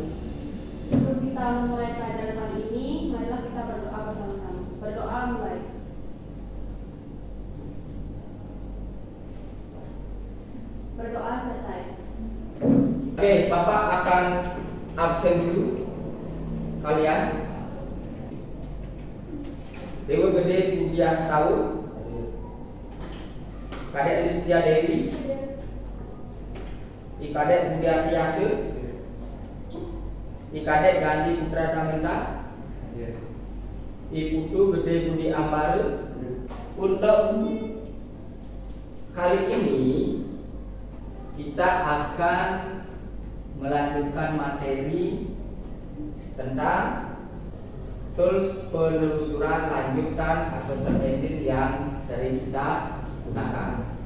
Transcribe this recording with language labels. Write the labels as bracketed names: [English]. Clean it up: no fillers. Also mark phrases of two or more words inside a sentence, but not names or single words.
[Indonesian] Sebelum kita memulai pelajaran kali ini, marilah kita berdoa bersama-sama. Berdoa mulai. Berdoa selesai. Oke, Bapak akan absen dulu. Kalian Dewa Gede Budia Setahu, Kadek Listia Dewi, Ikadek Budia Tiase, Ikadek Gandhi Putra Tamenta, Iputu Gede Budi Ambare. Untuk kali ini kita akan melanjutkan materi tentang tools penelusuran lanjutan atau [English] search engine [Indonesian] yang sering kita gunakan.